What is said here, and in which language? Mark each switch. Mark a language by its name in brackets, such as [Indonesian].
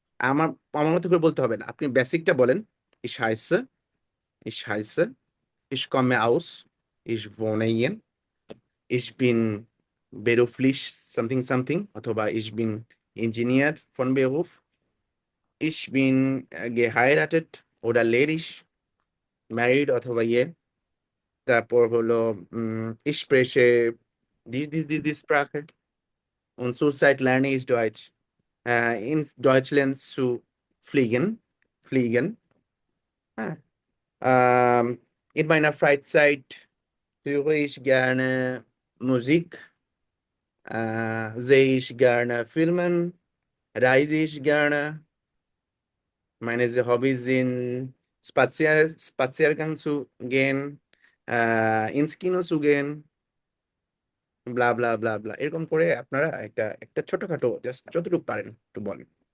[Bangla] আমার আমার মতো করে বলতে হবে না, আপনি বেসিকটা বলেন। [German] Ich heiße, ich heiße, ich komme aus, ich wohne hier, ich bin beruflich [English] something something [German] অথবা ich bin Ingenieur von Beruf, ich bin geheiratet oder ledig, married [Bangla] অথবা ইয়ে। তারপর হলো [German] ich spreche die Sprache und zurzeit lerne ich Deutsch. In Deutschland zu fliegen. Ah. In meiner Freizeit höre ich gerne Musik, sehe ich gerne Filmen, reise ich gerne. Meine Hobbys sind Spaziergang zu gehen, [Bangla] ins Kino zu gehen, ব্লা ব্লা ব্লা ব্লা, এরকম করে আপনারা একটা একটা ছোটখাটো just যতটুকু পারেন একটু বলেন।